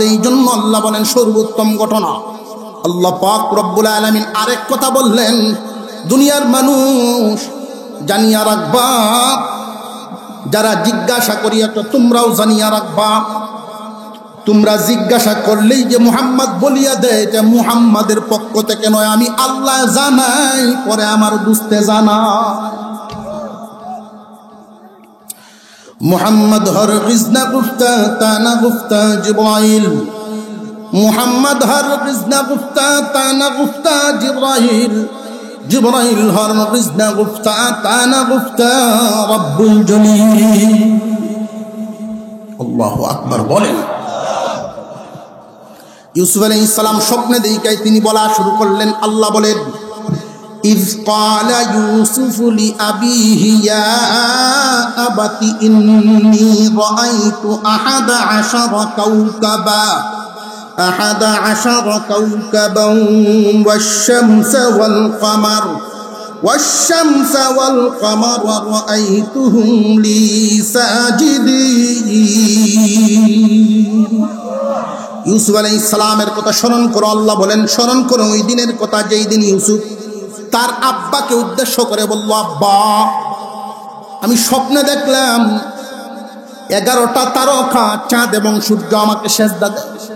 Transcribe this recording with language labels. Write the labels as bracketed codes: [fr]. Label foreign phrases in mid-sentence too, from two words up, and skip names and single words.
[bn] এই জন্য আল্লাহ বলেন সর্বোত্তম ঘটনা। আল্লাহ পাক [ar] رب العالمين [bn] আরেক কথা বললেন, দুনিয়ার মানুষ জানিয়া রাখবা, যারা জিজ্ঞাসা করিয়া তো তোমরাও জানিয়া রাখবা। তোমরা জিজ্ঞাসা করলেই যে মুহাম্মদ বলিয়া দেয়, যে মুহাম্মাদের পক্ষ থেকে নয়, আমি আল্লাহ জানাই, পরে আমার বুঝতে জানাই। [fa] محمد هرگز نه گفته تا نه گفته جبرئیل، محمد هرگز نه گفته تا نه گفته جبرئیل، جبرئیل هرگز نه گفته تا نه گفته رب الجلیل. [ar] الله أكبر [hi] बोलें। [bn] ইউসুফ [ar] عليه السلام [bn] স্বপ্নে দেখায় তিনি বলা শুরু করলেন। আল্লাহ বলেন, [ar] إذ قال يوسف لأبيه يا أبت إني رأيت 11 كوكبا والشمس والقمر رأيتهم لي ساجدين। [bn] ইউসুফ [ar] عليه السلام [bn] কথা স্মরণ করো। আল্লাহ বলেন, স্মরণ করো ওই দিনের কথা যেই দিন ইউসুফ তার আব্বাকে উদ্দেশ্য করে বলল, আব্বা আমি স্বপ্নে দেখলাম 11টা তারকা, চাঁদ এবং সূর্য আমাকে সেজদা দেয়।